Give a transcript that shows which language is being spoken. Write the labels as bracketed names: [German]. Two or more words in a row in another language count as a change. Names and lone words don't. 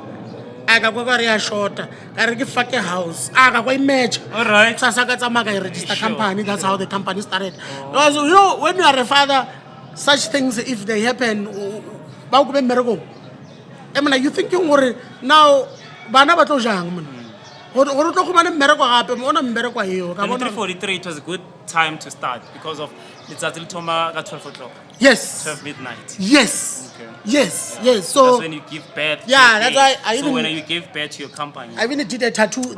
[English] I got a short. I get fucking house. I got a match. All right. So I register company. That's how the company started. Because you know, when you are a father, such things if they happen, you thinking now, [Tswana] bana ba tlo jang man. [English] 2343, it was a good time to start because of it's at 12 o'clock. Yes. 12 midnight. Yes. Okay. Yes, yes. That's So when you give birth. to Yeah, your that's baby. why I So even- when you give birth to your company. I even did a tattoo the